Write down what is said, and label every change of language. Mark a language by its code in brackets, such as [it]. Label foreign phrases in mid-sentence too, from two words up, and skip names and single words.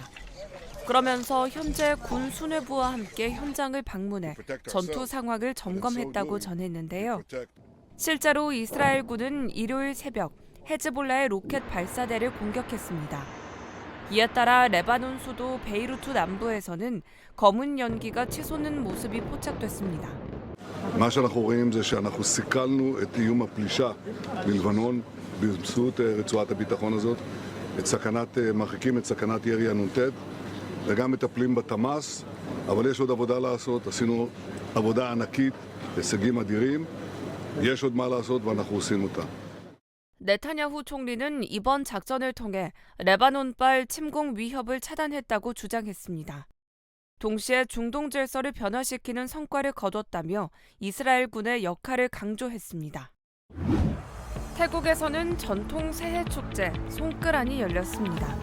[ko] 그러면서 현재 군 수뇌부와 함께 현장을 방문해 전투 상황을 점검했다고 전했는데요. 실제로 이스라엘군은 일요일 새벽 헤즈볼라의 로켓 발사대를 공격했습니다. 이에 따라 레바논 수도 베이루트 남부에서는 검은 연기가 치솟는 모습이 포착됐습니다. [he] מה שאנחנו רואים זה שאנחנו סיכלנו את איום הפלישה מלבנון באמצעות רצועת הביטחון הזאת, מרחיקים את סכנת ירי הנ"ט וגם מטפלים בתמ"ס, אבל יש עוד עבודה לעשות, עשינו עבודה ענקית, הישגים אדירים, יש עוד מה לעשות ואנחנו עושים אותה. [ko] 네타냐후 총리는 이번 작전을 통해 레바논발 침공 위협을 차단했다고 주장했습니다. 동시에 중동 질서를 변화시키는 성과를 거뒀다며 이스라엘군의 역할을 강조했습니다. 태국에서는 전통 새해 축제 송끄란이 열렸습니다.